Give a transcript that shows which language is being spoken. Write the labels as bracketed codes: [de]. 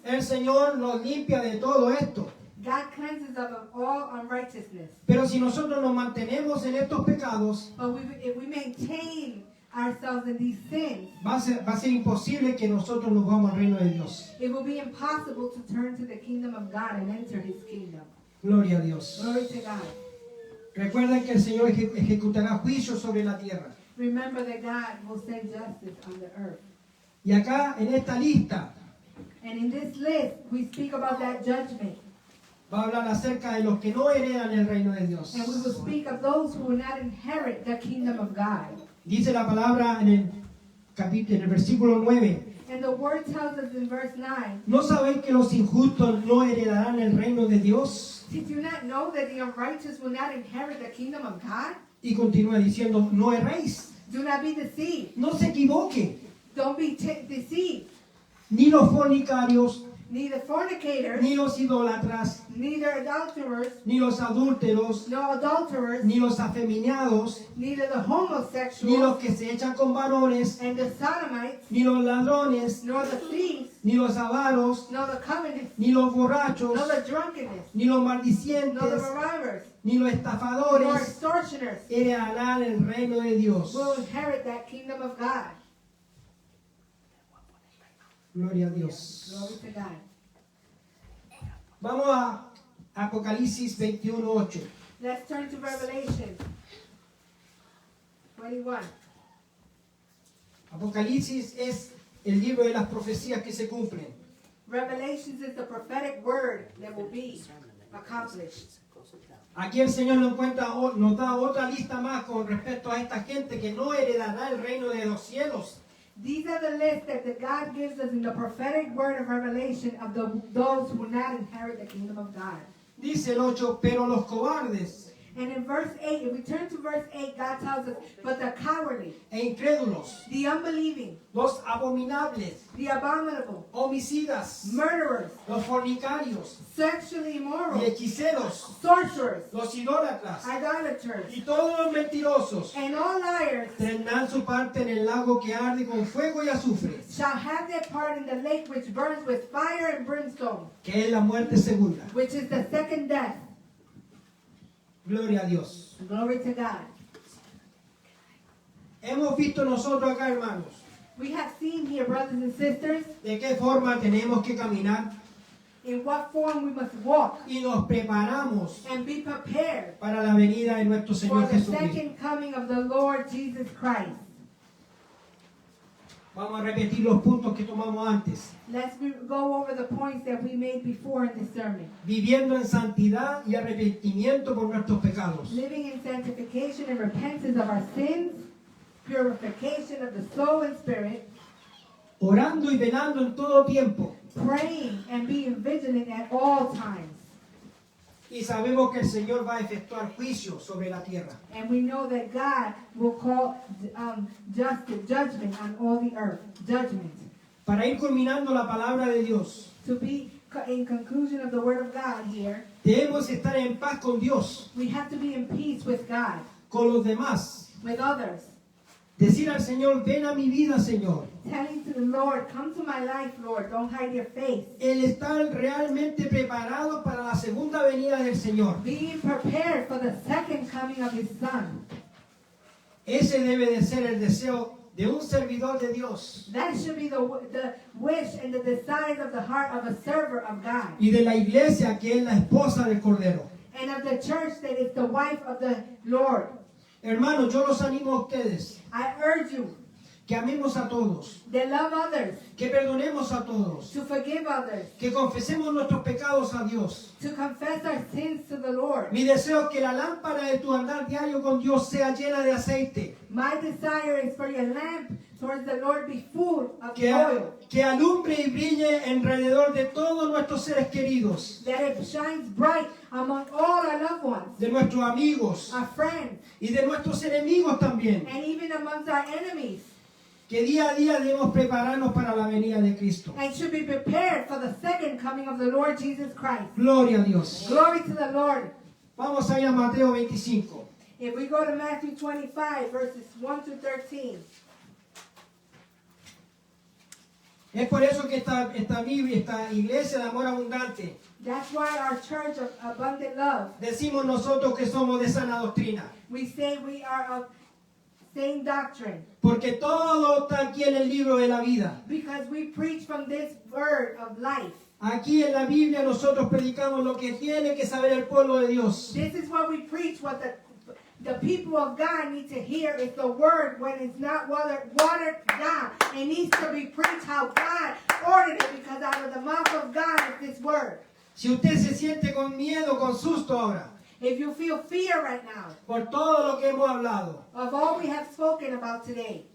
[es] el Señor nos limpia de todo esto. [en] God cleanses us of all unrighteousness. [es] Pero si nosotros nos mantenemos en estos pecados, [en] But if we maintain ourselves in these sins, [es] va a ser imposible que nosotros nos vamos al reino de Dios. [en] it will be impossible to turn to the kingdom of God and enter his kingdom. [es] Gloria a Dios. [en] Glory to God. [es] Recuerden que el Señor ejecutará juicio sobre la tierra. [en] Remember that God will send justice on the earth. [es] Y acá en esta lista [en] And in this list, we speak about that judgment. [es] va a hablar acerca de los que no heredan el reino de Dios. [en] And we will speak of those who will not inherit the kingdom of God. [es] Dice la palabra en el versículo 9. [en] And the word tells us in verse 9, [es] ¿No sabéis que los injustos no heredarán el reino de Dios? [en] did you not know that the unrighteous will not inherit the kingdom of God? [es] Y continúa diciendo, no erréis, [en] Do not be deceived. [es] no se equivoque, [en] Don't be deceived. [es] ni los fornicarios, [en] neither fornicators, [es] ni los idólatras, [en] neither adulterers, [es] ni los adúlteros, [en] no adulterers, [es] ni los afeminados, [en] neither the [es] ni [en] homosexuals, [es] los que se echan con varones, [en] and the sodomites, [es] ni los ladrones, [en] nor the thieves, [es] ni los avaros, [en] nor the covetous, [es] ni los borrachos, [en] nor the drunkenness, [es] ni los [en] nor the [es] maldicientes, marauders, ni los estafadores [en] extortioners [es] heredarán el reino de Dios. [en] will inherit that kingdom of God. [es] Gloria a Dios. [en] Glory to God. [es] Vamos a Apocalipsis 21:8. [en] Let's turn to Revelation 21. [es] Apocalipsis es el libro de las profecías que se cumplen. [en] Revelations is the prophetic word that will be accomplished. [es] Aquí el Señor nos da otra lista más con respecto a esta gente que no heredará el reino de los cielos. [en] These are the list that God gives us in the prophetic word of Revelation of those who will not inherit the kingdom of God. [es] Dice el 8, pero los cobardes [en] And in verse 8, if we turn to verse 8, God tells us, but the cowardly, [es] e incrédulos, [en] the unbelieving, [es] los abominables, [en] the abominable, [es] homicidas, [en] murderers, [es] los fornicarios [en] sexually [es] y [en] immoral, [es] hechiceros, [en] sorcerers, [es] los idólatras [en] idolaters, [es] y todos los mentirosos [en] and all liars [es] tendrán su parte en el lago que arde con fuego y azufre, [en] shall have their part in the lake which burns with fire and brimstone, [es] que es la muerte segunda. [en] which is the second death. [es] Gloria a Dios. [en] Glory to God. [es] Hemos visto nosotros acá, hermanos, [en] We have seen here, brothers and sisters, [es] de qué forma tenemos que caminar [en] in what form we must walk [es] y nos preparamos [en] and be prepared [es] para la venida de nuestro [en] for [es] Señor [en] the [es] Jesucristo. [en] second coming of the Lord Jesus Christ. [es] Vamos a repetir los puntos que tomamos antes. [en] Let's go over the points that we made before in this sermon. [es] Viviendo en santidad y arrepentimiento por nuestros pecados. [en] Living in sanctification and repentance of our sins, purification of the soul and spirit, [es] Orando y velando en todo tiempo. [en] praying and being vigilant at all times. [es] Y sabemos que el Señor va a efectuar juicio sobre la tierra. [en] And we know that God will call judgment on all the earth. Judgment. [es] Para ir culminando la palabra de Dios, [en] To be in conclusion of the word of God here, [es] debemos estar en paz con Dios, [en] we have to be in peace with God, [es] con los demás. [en] with others. [es] Decir al Señor, ven a mi vida, Señor. [en] Telling to the Lord, come to my life, Lord. Don't hide your face. [es] El estar realmente preparado para la segunda venida del Señor. [en] Being prepared for the second coming of His Son. [es] Ese debe de ser el deseo de un servidor de Dios [en] That should be the wish and the desire of the heart of a server of God. [es] y de la iglesia que es la esposa del Cordero. [en] And of the church that is the wife of the Lord. [es] Hermanos, yo los animo a ustedes [en] I urge you [es] que amemos a todos, [en] to love others, [es] que perdonemos a todos, [en] to forgive others, [es] que confesemos nuestros pecados a Dios. [en] to confess our sins to the Lord. [es] Mi deseo es que la lámpara de tu andar diario con Dios sea llena de aceite, [en] My desire is for your lamp towards the Lord be full of [es] que, [en] oil, [es] que alumbre y brille alrededor de todos nuestros seres queridos, [en] that it shines bright among all our loved ones, [es] de nuestros amigos [en] our friends, [es] y de nuestros enemigos también. [en] and even amongst our enemies, [es] Que día a día debemos prepararnos para la venida de Cristo. [en] and should be prepared for the second coming of the Lord Jesus Christ. [es] Gloria a Dios. [en] Glory to the Lord. [es] Vamos a ir a Mateo 25. [en] If we go to Matthew 25, verses 1 to 13, [es] Es por eso que esta Biblia, esta iglesia de amor abundante, [en] that's why our church of abundant love, [es] decimos nosotros que somos de sana doctrina. [en] we say we are of same doctrine, [es] Porque todo está aquí en el libro de la vida. [en] because we preach from this word of life. [es] Aquí en la Biblia nosotros predicamos lo que tiene que saber el pueblo de Dios. [en] This is what we preach, what the people of God need to hear is the word when it's not watered down. It needs to be preached how God ordered it, because out of the mouth of God is this word. [es] Si usted se siente con miedo, con susto ahora, [en] If you feel fear right now [es] por todo lo que hemos hablado, [en] of all we have spoken about today,